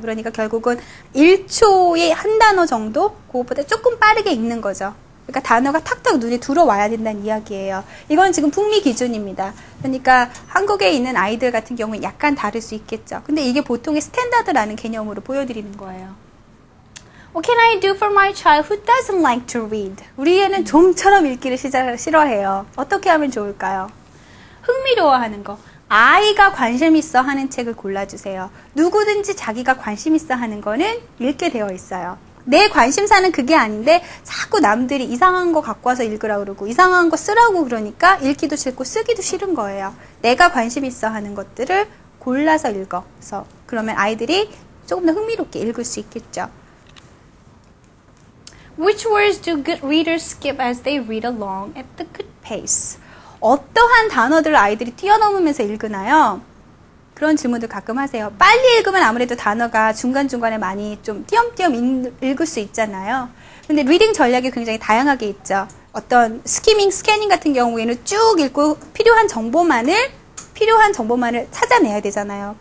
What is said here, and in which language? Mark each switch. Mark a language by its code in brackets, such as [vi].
[ko] 그러니까 결국은 1초에 한 단어 정도? 그것보다 조금 빠르게 읽는 거죠. 그러니까 단어가 탁탁 눈에 들어와야 된다는 이야기예요. 이건 지금 북미 기준입니다. 그러니까 한국에 있는 아이들 같은 경우는 약간 다를 수 있겠죠. 근데 이게 보통의 스탠다드라는 개념으로 보여드리는 거예요. [en] What can I do for my child who doesn't like to read? [ko] 우리 애는 좀처럼 읽기를 싫어해요. 어떻게 하면 좋을까요? 흥미로워하는 거. 아이가 관심 있어 하는 책을 골라주세요. 누구든지 자기가 관심 있어 하는 거는 읽게 되어 있어요. 내 관심사는 그게 아닌데 자꾸 남들이 이상한 거 갖고 와서 읽으라고 그러고 이상한 거 쓰라고 그러니까 읽기도 싫고 쓰기도 싫은 거예요. 내가 관심 있어 하는 것들을 골라서 읽어서 그러면 아이들이 조금 더 흥미롭게 읽을 수 있겠죠. [en] Which words do good readers skip as they read along at the good pace? [ko] 어떠한 단어들을 아이들이 뛰어넘으면서 읽으나요? 그런 질문들 가끔 하세요. 빨리 읽으면 아무래도 단어가 중간중간에 많이 좀 띄엄띄엄 읽을 수 있잖아요. 근데 리딩 전략이 굉장히 다양하게 있죠. 어떤 스캐닝 같은 경우에는 쭉 읽고 필요한 정보만을 찾아내야 되잖아요.